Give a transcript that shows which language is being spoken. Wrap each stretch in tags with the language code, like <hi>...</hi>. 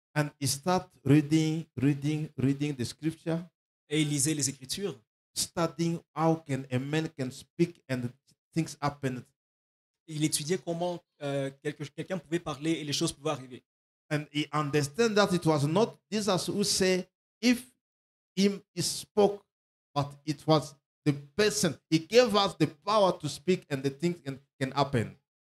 <en>And he started reading the scripture,</en> <fr>Et il lisait les Écritures.</fr> <en>studying how can a man can speak and things happen.</en> <fr>Il étudiait comment quelqu'un pouvait parler et les choses pouvaient arriver.</fr> <en>And he understand that it was not Jesus who said, if he spoke, but it was the person. He gave us the power to speak and the things can happen.</en>